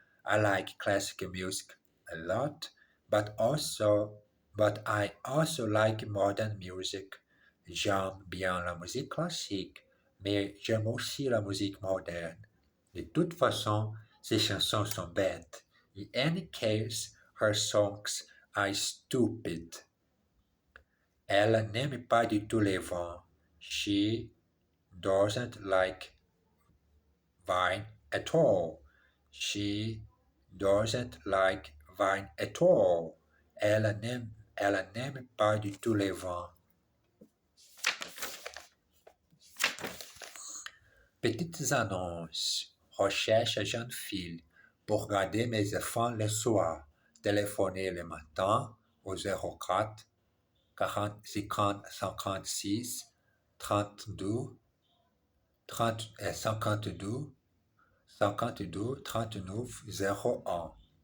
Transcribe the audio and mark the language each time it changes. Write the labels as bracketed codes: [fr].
[en] I like classical music a lot, but I also like modern music. [fr] J'aime bien la musique classique, mais j'aime aussi la musique moderne. De toute façon, ces chansons sont bêtes. [en] In any case, her songs are stupid. [fr] Elle n'aime pas du tout les vents. [en] She doesn't like wine at all. She doesn't like wine at all. [fr] Elle n'aime pas du tout les vents. Petites annonces. Recherche jeune fille pour garder mes enfants le soir. Téléphoner le matin au 04 40 50 56 32 52 39 01.